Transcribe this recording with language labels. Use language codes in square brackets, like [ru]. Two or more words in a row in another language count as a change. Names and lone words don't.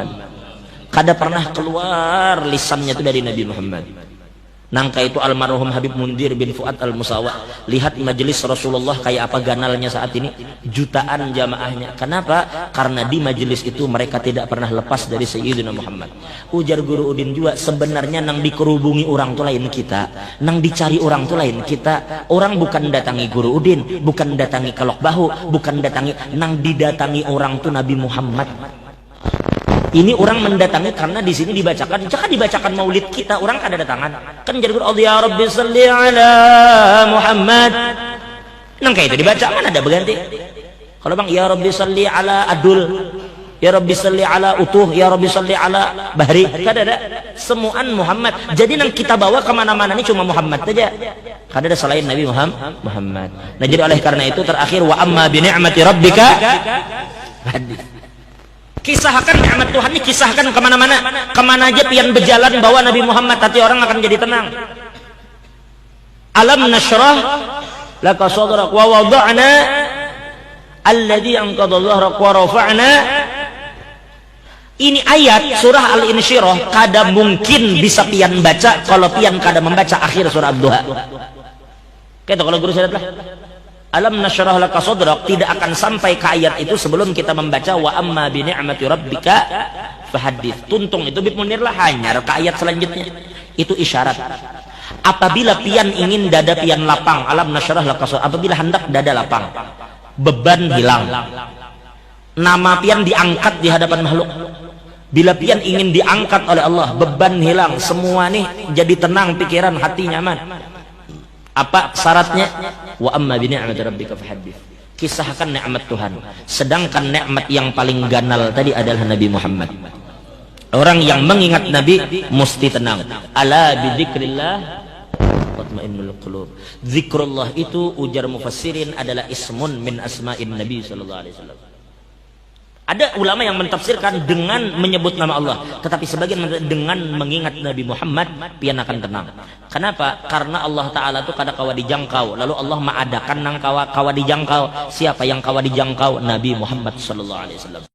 [bjn] Kada pernah keluar lisannya itu dari Nabi Muhammad. Nangka itu almarhum Habib Mundir bin Fuad al-Musawa. Lihat majelis Rasulullah kayak apa ganalnya saat ini. [id] Jutaan jamaahnya. Kenapa? Karena di majelis itu mereka tidak pernah lepas dari Sayyidina Muhammad. [bjn] Ujar Guru Udin juga, sebenarnya nang dikerubungi orang tu lain kita, nang dicari orang tu lain kita. Orang bukan datangi Guru Udin, bukan datangi Kelok Bahu, bukan datangi, nang didatangi orang tu Nabi Muhammad. Ini orang mendatangi karena di sini dibacakan, jangan dibacakan maulid kita, orang kada datangan. Kan jadi Allah [ar] يا رب صل على محمد. [bjn] Nang kayak itu dibaca, mana ada berganti. Kalau bang, [ar] يا رب صل على Adul، يا رب صل على Utuh، يا رب صل على Bahri, [bjn] kada ada. Semuaan Muhammad. Jadi nang kita bawa kemana-mana ini cuma Muhammad saja. Kada ada selain Nabi Muhammad. [id] Nah jadi oleh karena itu terakhir [ar] وأما بنعمة ربك حديث. [id] Kisahkan nikmat Tuhan ini, kisahkan kemana-mana. [bjn] Kemana aja pian berjalan bawa Nabi Muhammad, hati orang akan jadi tenang. [ar] ألم نشرح لك صدرك ووضعنا الذي أنقض ظهرك ورفعنا. [bjn] Ini ayat surah Al-Insyirah kada mungkin bisa pian baca kalau pian kada membaca akhir surah Ad-Duha. [id] Kata kalau guru saya lah, [ar] ألم نشرح لك صدرك [id] tidak akan sampai ke ayat itu sebelum kita membaca [ar] وأما بنعمة ربك فحدث. [bjn] Tuntung itu bib munir lah hanyar ke ayat selanjutnya. [id] Itu isyarat. [bjn] Apabila pian ingin dada pian lapang, [ar] ألم نشرح لك صدرك, [bjn] apabila hendak dada lapang, beban hilang, nama pian diangkat di hadapan makhluk. Bila pian ingin diangkat oleh Allah, beban hilang, semua nih jadi tenang pikiran, hati nyaman. [id] Apa syaratnya? [ar] وأما بنعمة ربك فحدث. [id] Kisahkan nikmat Tuhan. Sedangkan nikmat yang paling ganal tadi adalah Nabi Muhammad. Orang yang mengingat Nabi mesti tenang. [ar] ألا بذكر الله تطمئن القلوب. [id] Zikrullah itu ujar mufassirin adalah [ar] اسم من أسماء النبي صلى الله عليه وسلم. [id] Ada ulama yang mentafsirkan dengan menyebut nama Allah, tetapi sebagian dengan mengingat Nabi Muhammad pian akan tenang. [bjn] Kenapa? Karena Allah Ta'ala itu kada kawa dijangkau. Lalu Allah mengadakan nang kawa dijangkau. Siapa yang kawa dijangkau? [ar] نبي محمد صلى الله عليه وسلم.